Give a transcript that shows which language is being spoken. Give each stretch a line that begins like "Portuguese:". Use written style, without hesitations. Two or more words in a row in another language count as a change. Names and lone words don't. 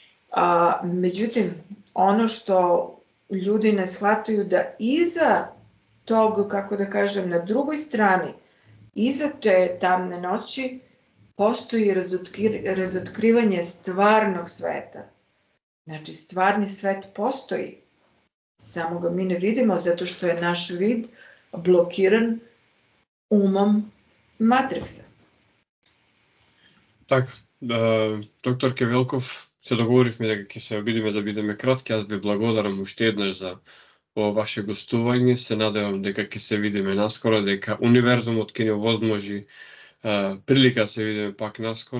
Serbian: Međutim, ono što ljudi ne shvataju da iza tog, kako da kažem, na drugoj strani, iza te tamne noći, postoji razotkrivanje stvarnog sveta. Znači, stvarni svet postoji, samo ga mi ne vidimo zato što je naš vid blokiran umom Matrixa.
Macedonian: Така, докторке Велков, се договоривме дека ќе се обидиме да бидеме кратки. Аз ви благодарам уште еднаш за ово ваше гостување. Се надевам дека ќе се видиме наскоро, дека универзумот ќе ни овозможи прилика да се видиме пак наскоро.